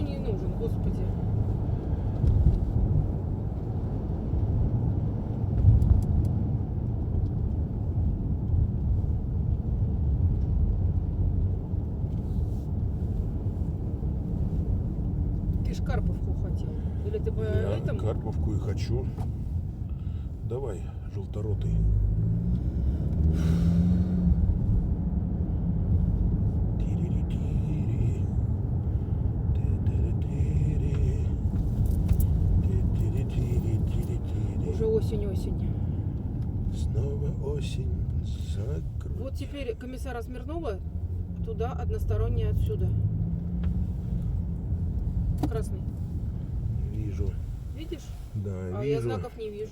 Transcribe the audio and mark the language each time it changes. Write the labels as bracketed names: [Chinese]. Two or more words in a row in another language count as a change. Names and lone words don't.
[Russian] никто не нужен, господи. Ты ж Карповку хотел. Или ты по Я этому? Карповку и хочу. Давай, желторотый. Тири-ри-тири. Ти-тири-тири. Ти-тири-тири-тири-тири. Уже осень. Снова осень закрыта. Вот теперь комиссара Смирнова туда односторонне отсюда. Красный. Вижу. Видишь? Да, А вижу. я знаков не вижу.